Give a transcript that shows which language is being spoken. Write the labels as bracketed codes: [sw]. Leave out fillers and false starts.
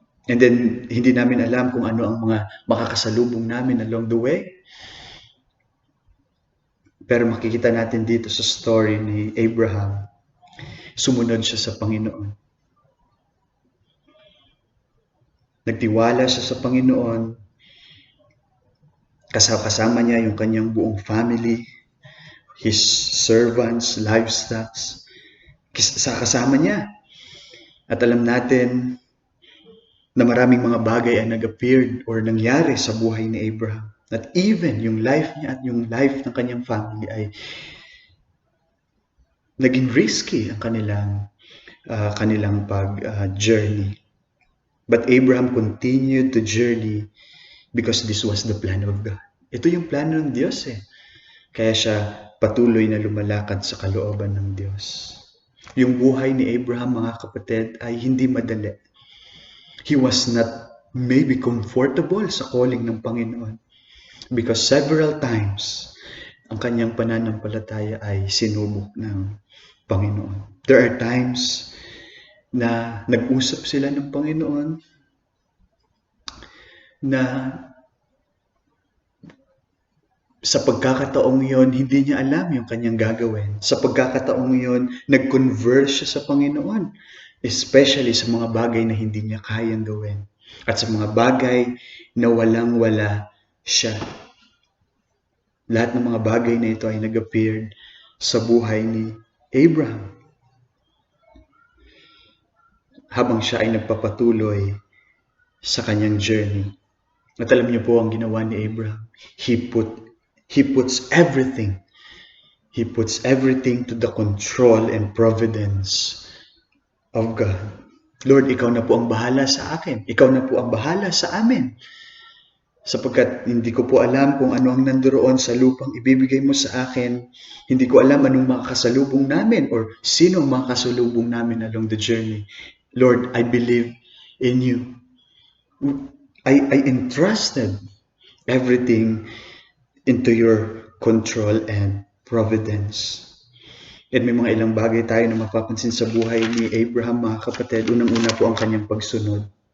[tl] And then, hindi namin alam kung ano ang mga makakasalubong namin [en] along the way. [tl] Pero makikita natin dito sa story ni Abraham, sumunod siya sa Panginoon. Nagtiwala siya sa Panginoon. Kasama niya yung kanyang buong family, [en] his servants, livestock. [tl] Kasama niya. At alam natin na maraming mga bagay ay nag-appeared or nangyari sa buhay ni Abraham. At even yung life niya at yung life ng kanyang family ay naging risky ang kanilang pag-journey. [en] But Abraham continued to journey because this was the plan of God. [tl] Ito yung plano ng Diyos eh. Kaya siya patuloy na lumalakad sa kalooban ng Diyos. Yung buhay ni Abraham, mga kapatid, ay hindi madali. [en] He was not maybe comfortable [tl] sa calling ng Panginoon [en] because several times [tl] ang kanyang pananampalataya ay sinubok ng Panginoon. [en] There are times [tl] na nag-usap sila ng Panginoon na sa pagkakataong yon, hindi niya alam yung kanyang gagawin. Sa pagkakataong yon, nag-converse siya sa Panginoon. Especially sa mga bagay na hindi niya kayang gawin. At sa mga bagay na walang-wala siya. Lahat ng mga bagay na ito ay nag-appeared sa buhay ni Abraham. Habang siya ay nagpapatuloy sa kanyang journey. At alam niyo po ang ginawa ni Abraham. [en] He puts everything to the control and providence of God. [tl] Lord, ikaw na po ang bahala sa akin. Ikaw na po ang bahala sa amin. Sapagkat hindi ko po alam kung ano ang nandoon sa lupang ibibigay mo sa akin. Hindi ko alam anong makakasalubong namin or sino ang makakasalubong namin [en] along the journey. Lord, I believe in you. I entrusted everything into your control and providence. [tl] At may mga ilang bagay tayo na mapapansin sa buhay ni Abraham, mga kapatid. Unang-una po ang kanyang pagsunod.